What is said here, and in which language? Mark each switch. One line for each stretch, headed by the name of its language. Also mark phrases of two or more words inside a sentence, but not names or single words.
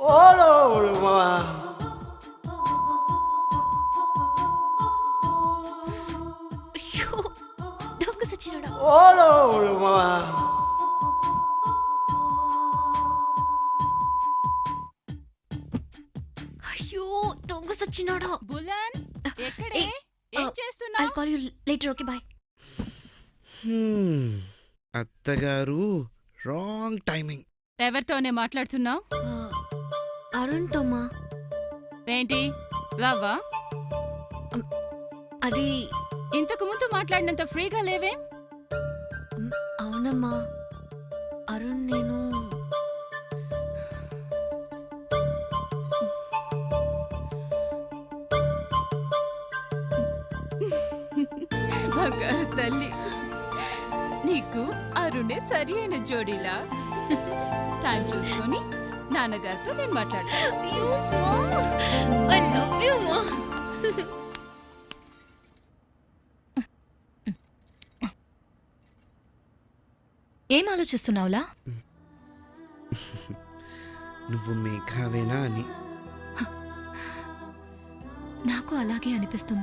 Telugu: అయ్యో, దొంగ సచ్చినోడా. అయ్యో, దొంగ సచ్చినోడా. బులన్, ఎక్కడే? ఏ, ఏం
English: I'll
Telugu: చేస్తున్నావు?
English: call you later, okay? Bye. అత్తగారు wrong timing.
Telugu: ఎవరితోనే మాట్లాడుతున్నావు? అరుణ్ తోమా. ఏంటి, లవ్వా? అది ఇంతకు ముందు మాట్లాడినంత ఫ్రీగా లేవే? అవునమ్మా. అరుణ్, నేను బంగారు తల్లి, నీకు అరుణే సరి అయిన జోడీలా. టైం చూసుకొని నాన్నగారితో నేను మాట్లాడతాను.
English: I love you, Ma.
Telugu: ఏం ఆలోచిస్తున్నావులా? నువ్వు మేఘావేనా అని. నాకు అలాగే అనిపిస్తుంది.